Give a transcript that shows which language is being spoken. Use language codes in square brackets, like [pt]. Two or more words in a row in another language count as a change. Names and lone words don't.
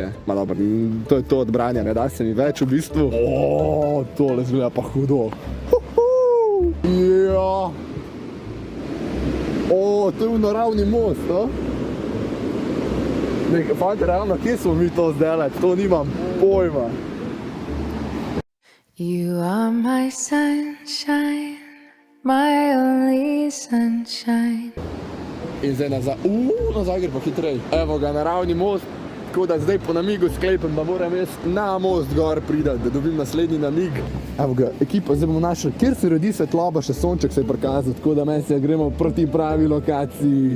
[sl] Ma dobro, to je to od branja, ne da se mi več v bistvu. Tole zgleda pa hudo. Ja. To je v naravni most, no? Fante, ravno, kje smo mi to zdaj? To nimam pojma. [en] You are my sunshine, my only sunshine. [sl] In zdaj nazaj gre pa hitrej. Evo ga, naravni most. Tako da zdaj po namigu sklepam, da moram jaz na most gor pridati, da dobim naslednji namig. Evo ga, ekipa, zdaj bomo našli, kjer se rodi svetloba, še sonček se je prikazal, tako da meni se gremo proti pravi lokaciji.